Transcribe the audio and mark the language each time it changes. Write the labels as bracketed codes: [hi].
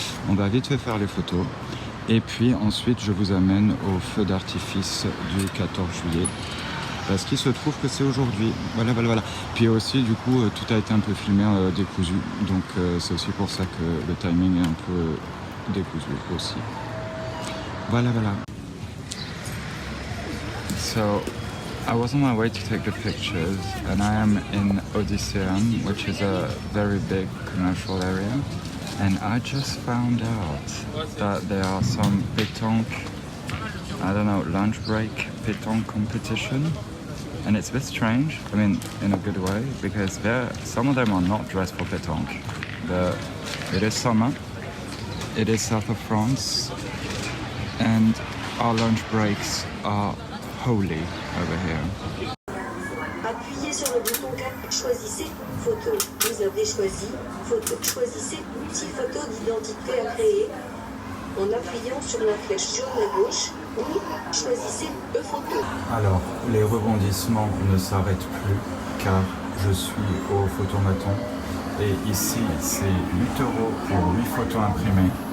[fr] On va vite fait faire les photos. Et puis ensuite, je vous amène au feu d'artifice du 14 juillet. Parce qu'il se trouve que c'est aujourd'hui. Voilà. Puis aussi, du coup, tout a été un peu filmé décousu. Donc c'est aussi pour ça que le timing est un peu décousu aussi. Voilà. [en] So, I was on my way to take the pictures, and I am in Odysseum, which is a very big commercial area. And I just found out that there are some pétanque, I don't know, lunch break pétanque competition. And it's a bit strange, I mean, in a good way, because some of them are not dressed for pétanque. It is summer, it is south of France, and our lunch breaks are holy over here. [fr] Appuyez sur le bouton 4, choisissez photo. Vous avez choisi photo. Choisissez multi-photo d'identité à créer en appuyant sur la flèche jaune à gauche ou choisissez e-photo. Alors, les rebondissements ne s'arrêtent plus car je suis au photomaton et ici c'est 8 € pour 8 photos imprimées.